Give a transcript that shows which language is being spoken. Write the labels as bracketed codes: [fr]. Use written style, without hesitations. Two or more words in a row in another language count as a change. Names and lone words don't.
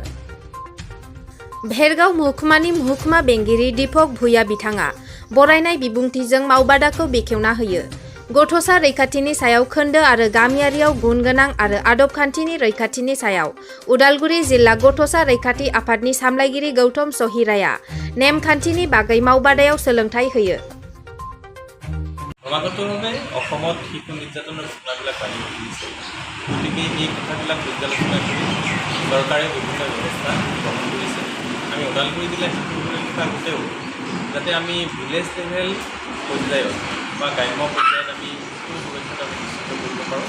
[brx] भेरगाव महकुमानि महकुमा बेंगिरि दीपक भुइया बिथाङा बरायनाय बिबुंथिजों मावबादाखौ बेखेवना होयो। गथ'सा रैखाथिनि सायाव खोन्दो आरो गामियारियाव गुन गोनां आरो आदब खान्थिनि रैखाथिनि सायाव उदालगुरि जिल्ला गथ'सा रैखाथि आफादनि सामलायगिरि गौतम सहिराया नेमखान्थिनि बागै मावबादायाव सोलोंथाइ होयो। [as] ক্ৰমাগতভাৱে অসমত শিশু নিৰ্যাতনৰ ঘটনাবিলাক বাঢ়ি গৈছে। গতিকে এই কথাবিলাক পৰ্যালোচনা কৰি চৰকাৰে বিভিন্ন ব্যৱস্থা গ্ৰহণ কৰিছে। আমি ওদালগুৰি জিলা শিশু সুৰক্ষা গোটেও যাতে আমি [en] village level [as] পৰ্যায়ত বা গ্ৰাম্য পৰ্যায়ত আমি শিশু সুৰক্ষাটো আমি নিশ্চিত কৰিব পাৰোঁ।